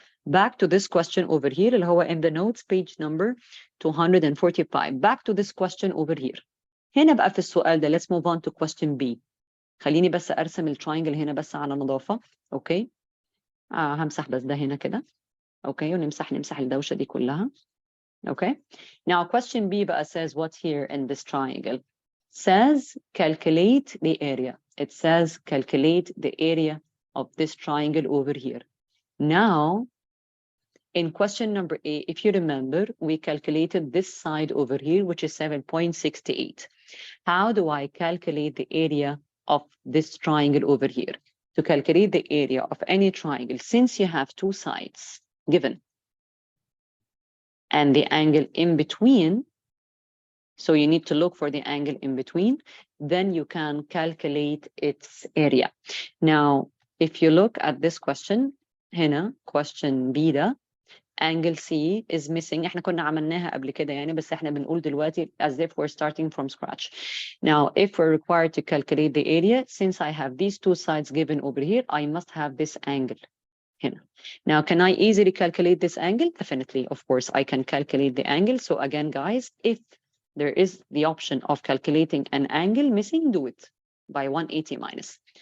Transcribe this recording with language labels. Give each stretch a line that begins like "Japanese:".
English: Back to this question over here
Arabic: اللي هو
English: in the notes page number 245. Back to this question over here.
Arabic: هنا بقى في السؤال ده
English: let's move on to question B.
Arabic: خليني بس أرسم التراينجل هنا بس على نظافة. أوكي. همسح بس ده هنا كده. أوكي. ونمسح الدوشة دي كلها. Okay.
English: Now question B بقى says what here in this triangle? Says calculate the area. It says calculate the area of this triangle over here. Now, in question number A, if you remember, we calculated this side over here, which is 7.68. How do I calculate the area of this triangle over here? To calculate the area of any triangle, since you have two sides given, and the angle in between, so you need to look for the angle in between, then you can calculate its area. Now, if you look at this question, هنا question B ده, angle C is missing.
Arabic: احنا كنا عملناها قبل كده يعني، بس احنا بنقول دلوقتي
English: as if we're starting from scratch. Now, if we're required to calculate the area, since I have these two sides given over here, I must have this angle. Now, can I easily calculate this angle? Definitely, of course, I can calculate the angle. So again, guys, if there is the option of calculating an angle missing, do it by 180 minus.